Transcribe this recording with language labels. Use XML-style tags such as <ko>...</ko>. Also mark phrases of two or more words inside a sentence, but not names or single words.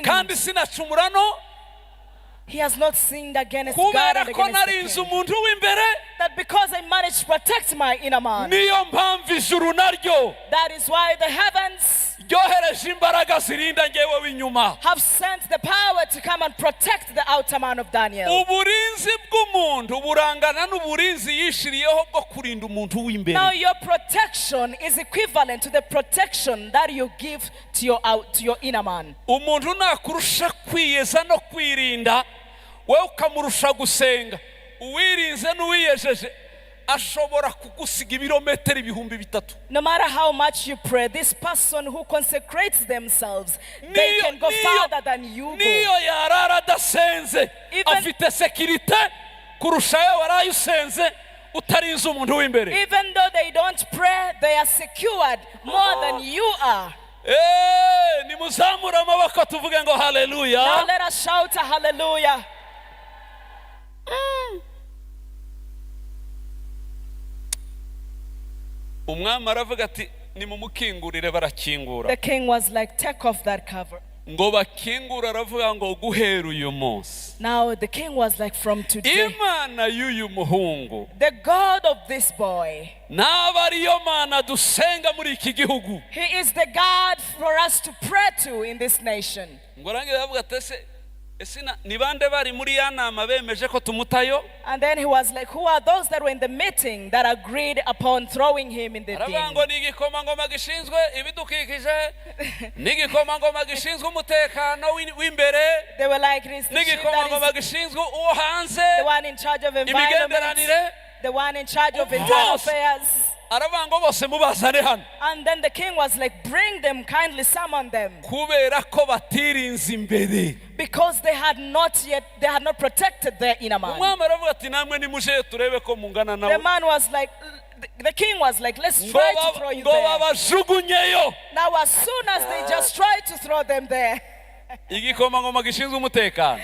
<rw>kandi sinacumura no</rw> <en>He has not sinned against God</en> <rw>kubera</rw> <en>and</en> <rw>ko</rw> <en>against the</en> <rw>narinze</rw> <en>king.</en> <rw>umuntu w'imbere</rw> <en>That because I managed to protect my inner man,</en> <rw>niyo mpamvu ijuru naryo</rw> <en>that is why the heavens</en> <rw>ryohereje imbaraga zirinda ngewe w'inyuma</rw> <en>have sent the power to come and protect the outer man of Daniel.</en> <rw>uburinzi bw'umuntu burangana n'uburinzi yishiriyeho bwo kurinda umuntu w'imbere</rw> <en>Now your protection is equivalent to the protection that you give to your inner man.</en> <rw>umuntu nakurusha kwiyeza no kwirinda wewe ukamurusha gusenga uwirinze n'uwiyejeje ashobora kugusiga ibirometero 3,000.</rw> <en>No matter how much you pray, this person who consecrates themselves, they can go farther than you</en> <rw>niyo</rw> <en>go.</en> <rw>yarara adasenze afite sekirite kurusha yewe waraye usenze utarinze umuntu w'imbere</rw> <en>Even though they don't pray, they are secured more than you are.</en> <rw>nimuzamure amaboko tuvuge ngo</rw> <en>Now</en> <rw>haleluya</rw> <en>let us shout a hallelujah.</en> <rw>umwami aravuga ati nimumukingurire barakingura</rw> <en>The king was like, take off that cover.</en> <rw>ngo bakingura aravuga ngo guhera uyu munsi</rw> <en>Now the king was like, from today,</en> <rw>imana y'uyu muhungu</rw> <en>the God of this boy,</en> <rw>naba ariyo mana dusenga muri iki gihugu</rw> <en>he is the God for us to pray to in this nation.</en> <rw>ngo arangiza avuga ati ese ni bande bari muri ya nama bemeje ko tumutayo</rw> <en>And then he was like, who are those that were in the meeting that agreed upon throwing him in the</en> <rw>aravuga</rw> <en>den?</en> <rw>ngo ni igikomangoma gishinzwe ibidukikije n'igikomangoma gishinzwe umutekano w'imbere</rw> <en>They were like, this the chief</en> <rw>n'igikomangoma</rw> <en>that is</en> <rw>gishinzwe uwo hanze</rw> <en>the one in charge of environment,</en> <rw>imigenderanire</rw> <en>the one in charge of internal Boss. affairs.</en> <rw>aravuga ngo bose mubazane hano</rw> <en>And then the king was like, bring them, kindly summon them.</en> <rw>kubera ko batirinze imbere</rw> <en>Because they had not protected their inner man.</en> <rw>umwami aravuga ati namwe nimuje turebe ko mungana</rw> <en>The</en> <rw>nawe</rw> <en>man was like, the king was like, let's try to throw you</en> <rw>ngo</rw> <en>there.</en> <rw>babajugunyeyo</rw> <en>Now as soon as they just tried to throw them there,</en> <rw>igikomangoma gishinzwe umutekano</rw>